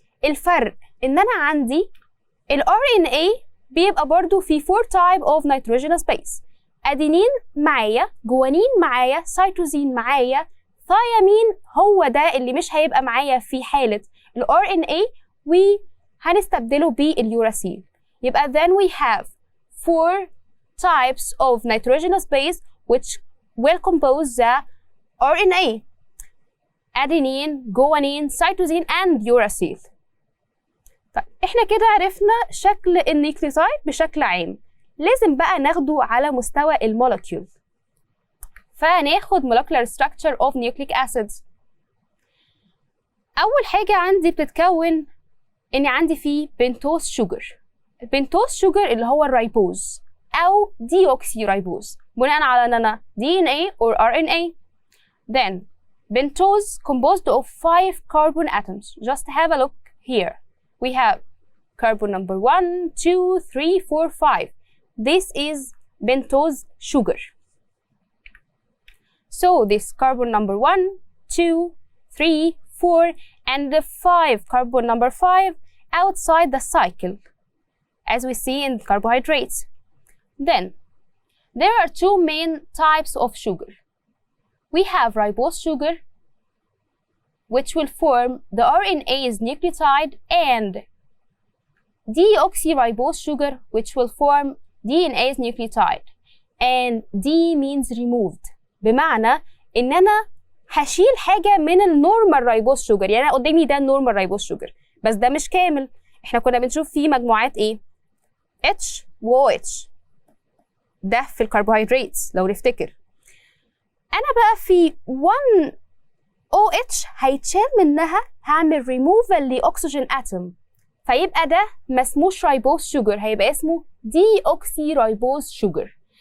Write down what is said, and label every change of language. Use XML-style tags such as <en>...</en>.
<ar>الفرق إن أنا عندي ال RNA بيبقى برضو في 4</ar> <en>type of nitrogenous base.</en> <ar>أدينين معايا، جوانين معايا، سيتوزين معايا، ثيامين هو ده اللي مش هيبقى معايا في حالة ال RNA وهنستبدله باليوراسيل.</ar> <en>يبقى then we have 4 types of nitrogenous base which will compose the RNA. adenine, guanine, cytosine and uracil.</en> <ar>طيب احنا كده عرفنا شكل النيوكليوتايد بشكل عام. لازم بقى ناخده على مستوى المولكيول.</ar> <en>فناخد molecular structure of nucleic acids.</en> <ar>أول حاجة عندي بتتكون إن عندي فيه بنتوز شوجر. البنتوز شوجر اللي هو الريبوز أو ديوكسي ريبوز بناء على إن أنا DNA or RNA.</ar> <en>Then pentose composed of 5 carbon atoms. Just have a look here. We have carbon number 1, 2, 3, 4, 5. This is pentose sugar. So this carbon number 1, 2, 3, 4 and the 5 carbon number 5 outside the cycle as we see in carbohydrates. Then there are 2 main types of sugar. We have ribose sugar, which will form the RNA's nucleotide, and deoxyribose sugar, which will form DNA's nucleotide. And D means removed.</en> <ar>بمعنى إن أنا هشيل حاجة من النورمال ريبوز شوجر. يعني أنا قدامي ده النورمال ريبوز شوجر بس ده مش كامل. إحنا كنا بنشوف فيه مجموعات إيه؟ H و OH. ده في الكربوهيدرات لو نفتكر. أنا بقى في 1 OH هيتشال منها هعمل removal لأكسجين أتوم فيبقى ده ما اسموش ريبوز شوجر هيبقى اسمه ديوكسي ريبوز شوجر.</ar>